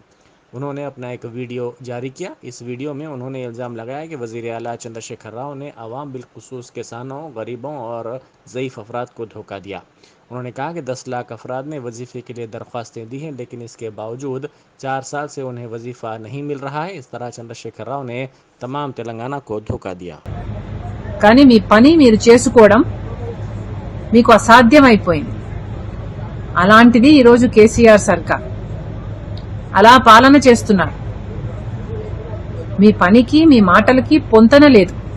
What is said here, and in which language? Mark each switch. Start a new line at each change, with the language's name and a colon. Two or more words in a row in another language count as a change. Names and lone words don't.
Urdu: انہوں نے اپنا ایک ویڈیو جاری کیا۔ اس ویڈیو میں انہوں نے الزام لگایا کہ وزیر اعلیٰ چندرشیکھر راؤ نے عوام بالخصوص کسانوں، غریبوں اور ضعیف افراد کو دھوکہ دیا۔ انہوں نے کہا کہ 10 لاکھ افراد نے وظیفے کے لیے درخواستیں دی ہیں، لیکن اس کے باوجود 4 سال سے انہیں وظیفہ نہیں مل رہا ہے۔ اس طرح چندرشیکھر راؤ نے تمام تلنگانہ کو دھوکہ دیا۔
Telugu: కానీ మీ పని మీరు చేసుకోవడం మీకు అసాధ్యమైపోయింది. అలాంటిది ఈరోజు కేసీఆర్ సర్కార్ అలా పాలన చేస్తున్నారు. మీ పనికి మీ మాటలకి పొంతన లేదు.